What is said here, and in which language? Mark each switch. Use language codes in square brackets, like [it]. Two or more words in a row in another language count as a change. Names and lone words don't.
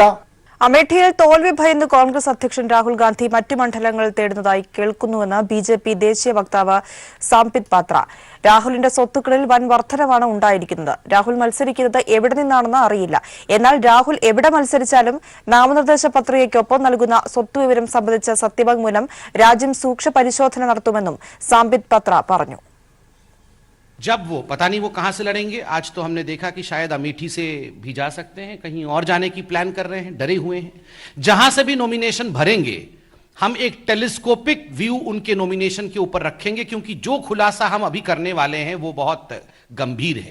[ml] അമേഠിയിൽ തോൽവി ഭയന്ന് കോൺഗ്രസ് അധ്യക്ഷൻ രാഹുൽ ഗാന്ധി മറ്റ് മണ്ഡലങ്ങൾ തേടുന്നതായി കേൾക്കുന്നുവെന്ന് BJP ദേശീയ വക്താവ് സാംപിത് പാത്ര. രാഹുലിന്റെ സ്വത്തുക്കളിൽ വൻ വർധനവാണ് ഉണ്ടായിരിക്കുന്നത്. രാഹുൽ മത്സരിക്കുന്നത് എവിടെ നിന്നാണെന്ന് അറിയില്ല. എന്നാൽ രാഹുൽ എവിടെ മത്സരിച്ചാലും നാമനിർദ്ദേശ പത്രികയ്ക്കൊപ്പം നൽകുന്ന സ്വത്തുവിവരം സംബന്ധിച്ച സത്യവാങ്മൂലം രാജ്യം സൂക്ഷ്മ പരിശോധന നടത്തുമെന്നും സാംപിത് പാത്ര പറഞ്ഞു. [hi] जब वो पता नहीं वो कहां से लड़ेंगे. आज तो हमने देखा कि शायद अमेठी से भी जा सकते हैं, कहीं और जाने की प्लान कर रहे हैं, डरे हुए हैं. जहां से भी नॉमिनेशन भरेंगे हम एक [en] telescopic view [hi] उनके नॉमिनेशन के ऊपर रखेंगे, क्योंकि जो खुलासा हम अभी करने वाले हैं वो बहुत गंभीर है.